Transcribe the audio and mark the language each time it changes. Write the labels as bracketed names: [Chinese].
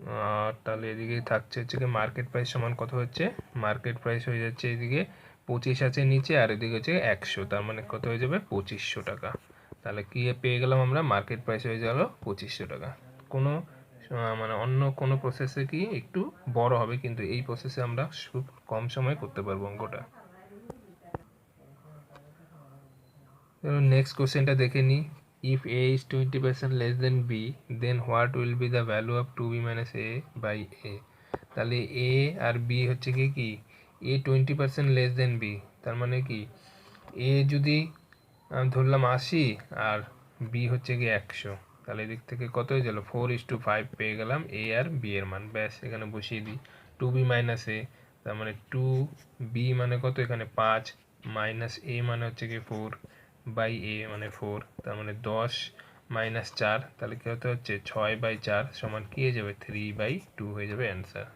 [Bangla] আর তাহলে এদিকে থাকছে হচ্ছে কি মার্কেট প্রাইস সমান কত হচ্ছে, মার্কেট প্রাইস হয়ে যাচ্ছে এদিকে 25 আছে নিচে, আর এদিকে হচ্ছে 100, তার মানে কত হয়ে যাবে 2500 টাকা। তাহলে কি পেয়ে গেলাম আমরা মার্কেট প্রাইস হয়ে গেল 2500 টাকা। কোনো মানে অন্য কোনো প্রসেসে কি একটু বড় হবে, কিন্তু এই প্রসেসে আমরা খুব কম সময়ে করতে পারবো অঙ্কটা। নেক্সট কোশ্চেনটা দেখে নিই। [English] If a is 20% less than b, then what will be the value of 2b minus a by a? [Bangla] তাহলে a আর b হচ্ছে কি a 20% লেস দেন b, তার মানে কি a যদি ধরলাম 80 আর b হচ্ছে কি 100, তাহলে এদিক থেকে কত হয়ে গেল 4:5 পেয়ে গেলাম a আর b এর মান। ব্যাস, এখানে বসিয়ে দিই 2b মাইনাস a, তার মানে 2b মানে কত এখানে 5, মাইনাস a মানে হচ্ছে কি 4 বাই a মানে 4, তার মানে 10 মাইনাস 4, তাহলে কি হতে হচ্ছে 6/4 সমান কি হয়ে যাবে 3/2 হয়ে যাবে অ্যান্সার।